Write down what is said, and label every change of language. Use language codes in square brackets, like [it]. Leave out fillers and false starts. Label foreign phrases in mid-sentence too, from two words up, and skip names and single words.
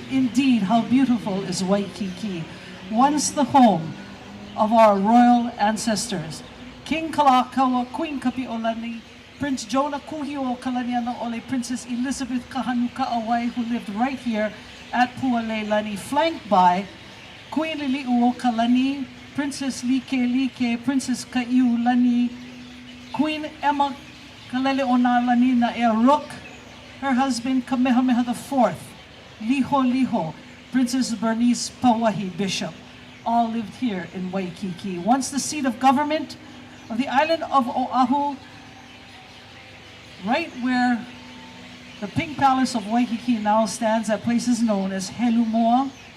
[en] Indeed, how beautiful is Waikiki. Once the home of our royal ancestors. King Kalakaua, Queen Kapi'olani, Prince Jonah Kuhio o Kalaniana Ole, Princess Elizabeth Kahanuka'awai, who lived right here at Pualelani, flanked by Queen Lili'u o Kalani, Princess Like, Princess Kaiu Lani, Queen Emma Kalele o Nalani na Ea Rook, her husband Kamehameha IV, Liho, Princess Bernice Pauahi, Bishop, all lived here in Waikiki. Once the seat of government of the island of Oahu, right where the Pink Palace of Waikiki now stands, that place is known as Helumoa.